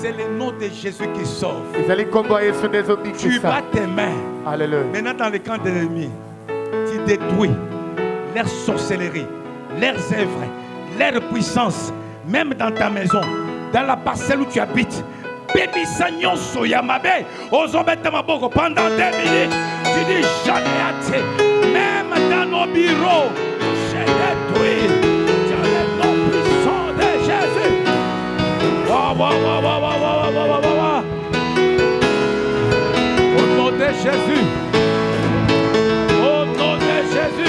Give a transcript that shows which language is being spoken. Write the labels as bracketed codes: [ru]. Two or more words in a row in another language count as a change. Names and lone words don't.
[fr] C'est le nom de Jésus qui sauve. Tu bats tes mains. Alléluia. Maintenant dans le camp de l'ennemi, tu détruis leur sorcellerie, leurs œuvres, leur puissance, même dans ta maison, dans la parcelle où tu habites. [ln] Bénissa nyonso ya mabe, ozobeta maboko [fr] pendant 2 minutes. Tu dis j'en ai hâte. Même dans nos bureaux, j'ai détruit. Dans le nom puissant de Jésus. Wa, wa, wa, wa, wa, wa, wa, wa, wa, wa. Au nom de Jésus. Au nom de Jésus.